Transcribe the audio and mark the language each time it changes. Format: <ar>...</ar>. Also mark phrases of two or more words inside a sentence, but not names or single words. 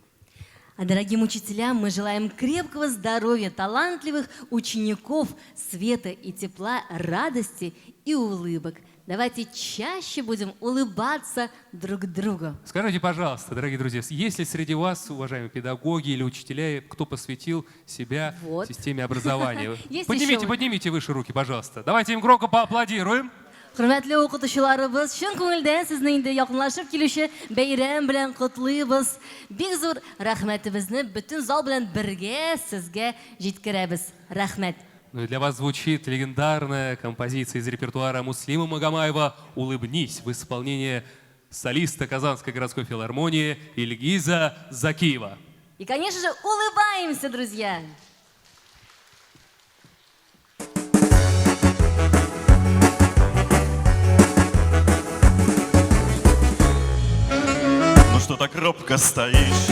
<ru>А дорогим учителям мы желаем крепкого здоровья, талантливых учеников, света и тепла, радости и улыбок. Давайте чаще будем улыбаться друг другу. Скажите, пожалуйста, дорогие друзья, есть ли среди вас, уважаемые педагоги или учителя, кто посвятил себя Вот. системе образования? Есть Поднимите, еще. поднимите выше руки, пожалуйста. Давайте им громко поаплодируем.</ru> <uz>Hurmatli o'qituvchilarimiz, chin ko'ngildan sizni endi yaqinlashib keluvchi bayram bilan qutlaymiz. Bek zo'r rahmatimizni butun zol bilan birga sizga yetkazamiz. Rahmat.</uz> <ru>Ну и для вас звучит легендарная композиция из репертуара Муслима Магомаева «Улыбнись» в исполнении солиста Казанской городской филармонии Ильгиза Закиева. И, конечно же, улыбаемся, друзья. Ну что так робко стоишь?</ru>